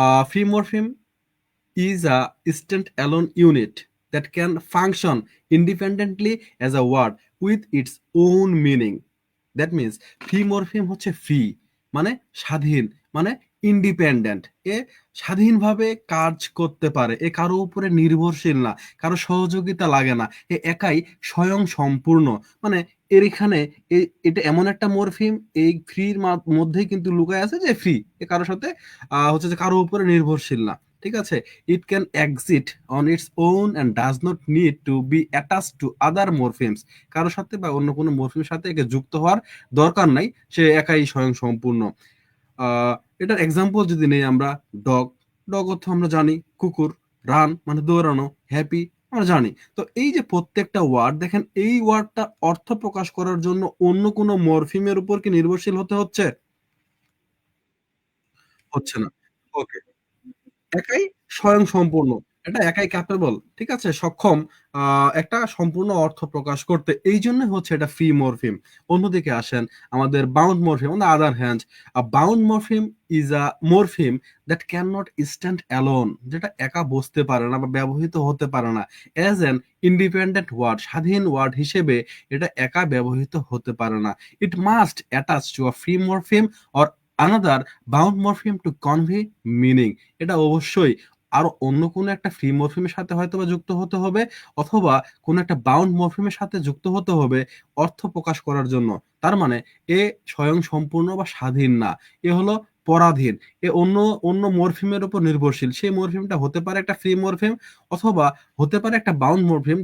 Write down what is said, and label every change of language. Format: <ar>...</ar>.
<en>Free morpheme is a stand-alone unit that can function independently as a word with its own meaning. That means</en> <bn>free morpheme হচ্ছে free মানে স্বাধীন, মানে independent, এ স্বাধীনভাবে কাজ করতে পারে, এ কারো উপরে নির্ভরশীল না, কারো সহযোগিতা লাগে না, এ একাই স্বয়ং সম্পূর্ণ। মানে এর এখানে এটা এমন একটা মরফিম, এই ফ্রির মধ্যেই কিন্তু লুকায় আছে যে ফ্রি, এ কারোর সাথে হচ্ছে যে কারো উপরে নির্ভরশীল না। ঠিক আছে,</bn> <en>it can exist on its own and does not need to be attached to other morphemes।</en> <bn>কারোর সাথে বা অন্য কোনো মরফিমের সাথে একে যুক্ত হওয়ার দরকার নাই, সে একাই স্বয়ং সম্পূর্ণ। আহ এটার এক্সাম্পল যদি নেই আমরা, ডগ, ডগ অর্থ আমরা জানি কুকুর, রান মানে দৌড়ানো, হ্যাপি আমরা জানি। তো এই যে প্রত্যেকটা ওয়ার্ড দেখেন, এই ওয়ার্ডটা অর্থ প্রকাশ করার জন্য অন্য কোনো মরফিমের উপর কি নির্ভরশীল হতে হচ্ছে? হচ্ছে না। ওকে, একাই স্বয়ংসম্পূর্ণ। এটা একাই ক্যাপেবল, ঠিক আছে? সক্ষম আ একটা সম্পূর্ণ অর্থ প্রকাশ করতে। এইজন্যই হচ্ছে এটা ফ্রি মরফিম। অন্যদিকে আসেন আমাদের bound morpheme.</bn> <en>On the other hand, a bound morpheme is a morpheme that cannot stand alone,</en> <bn>যেটা একা বসতে পারে না</bn> <en>বা ব্যবহৃত হতে পারে না। As an independent word,</en> <bn>স্বাধীন ওয়ার্ড হিসেবে এটা একা ব্যবহৃত হতে পারে না।</bn> <en>It must attach to a free morpheme or another bound morpheme to convey meaning।</en> <bn>এটা অবশ্যই আরো অন্য কোনো একটা ফ্রি মরফিমের সাথে হয়তোবা যুক্ত হতে হবে, অথবা কোনো একটা বাউন্ড মরফিমের সাথে যুক্ত হতে হবে অর্থ প্রকাশ করার জন্য। তার মানে এ স্বয়ংসম্পূর্ণ বা স্বাধীন না। এ হলো পরাধীন। এ অন্য অন্য মরফিমের উপর নির্ভরশীল। সেই মরফিমটা হতে পারে একটা ফ্রি মরফিম, অথবা হতে পারে একটা বাউন্ড মরফিম।</bn>